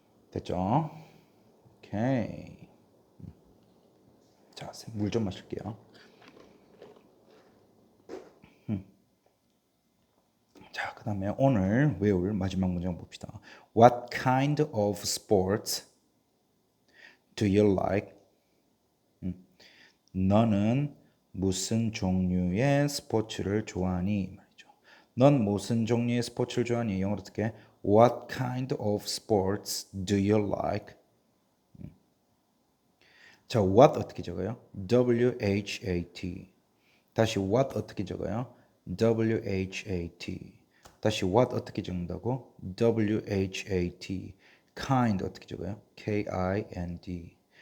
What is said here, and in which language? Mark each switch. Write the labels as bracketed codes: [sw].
[ko] 됐죠? 오케이. 자, 물 좀 마실게요. 자, 그 다음에 오늘 외울 마지막 문장 봅시다. [en] What kind of sports do you like? [ko] 너는 무슨 종류의 스포츠를 좋아하니? 말이죠. 넌 무슨 종류의 스포츠를 좋아하니? 영어로 어떻게? [en] What kind of sports do you like? [ko] 자, what 어떻게 적어요? [en] W-H-A-T. [ko] 다시 what 어떻게 적어요? [en] W-H-A-T. [ko] 다시 what 어떻게 적는다고? [en] W-H-A-T. [ko] kind 어떻게 적어요? [en] K-I-N-D.